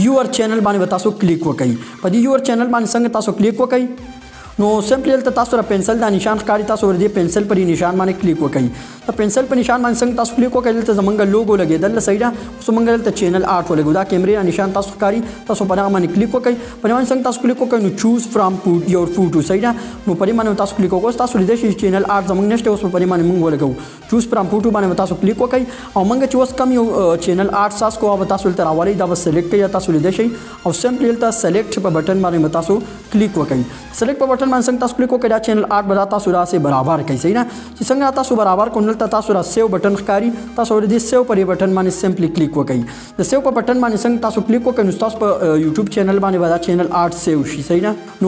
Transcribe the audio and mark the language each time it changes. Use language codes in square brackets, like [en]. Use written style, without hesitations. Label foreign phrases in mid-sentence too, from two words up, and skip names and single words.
[en] your channel [ps] باندې تاسو کلیک وکړئ په دې [en] your channel [ps] باندې څنګه تاسو کلیک وکړئ نو سمپلی دلته تاسو را پنسل دا نشان ښکاري تاسو ور دې پنسل پرې نشان باندې کلیک وکړئ دا پنسل په نشان باندې څنګه تاسو کلیک وکړئ دلته زمونږ لوګو لګېدل صحیح ده اوس موږ دلته [en] channel art [ps] ولګو دا کیمرې نشان تاسو ښکاري تاسو په هغه باندې کلیک وکړئ په باندې څنګه تاسو کلیک وکړئ نو [en] choose from your photo [ps] صحیح ده نو په دې باندې تاسو کلیک وکړئ تاسو لیدئ شئ [en] channel art [ps] زمونږ نشته اوس په دې باندې موږ ولګو چوز [en] from photo [ps] باندې تاسو کلیک وکړئ او موږ چې اوس کم یو [en] channel art [ps] ساز کو او تاسو تر راولئ دا به سلیکټ کړئ تاسو لیدئ شئ او سمپلی دلته سلیکټ په بټن باندې تاسو کلیک وکړئ سلیکټ په بټن باندې څنګه تاسو کلیک وکړئ دا [en] channel art [ps] به تاسو را سره برابر کوي صحیح نه چې څنګه تاسو برابر کول تاسو را [en] save button [ps] ښکاری تاسو ور دې سیو پر بټن باندې سمپلی کلیک وکړئ د سیو په بټن باندې څنګه تاسو کلیک وکړئ نو تاسو په یوټیوب چینل باندې دا [en] channel art [ps] سیو شي صحیح نه نو